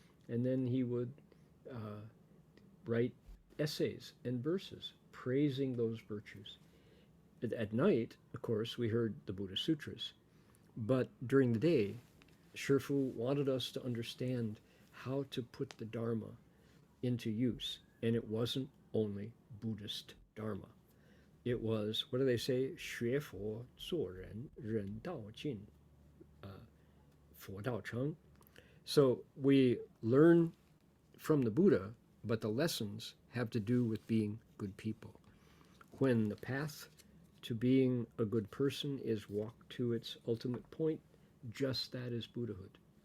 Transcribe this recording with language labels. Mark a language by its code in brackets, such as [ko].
[en] And then he would write essays and verses praising those virtues. At night, of course, we heard the Buddha Sutras. But during the day, Shifu wanted us to understand how to put the Dharma into use. And it wasn't only Buddhist Dharma. It was, what do they say? [zh] 学佛做人，人道尽，佛道成. [en] So we learn from the Buddha, but the lessons have to do with being good people. When the path to being a good person is walked to its ultimate point, just that is Buddhahood.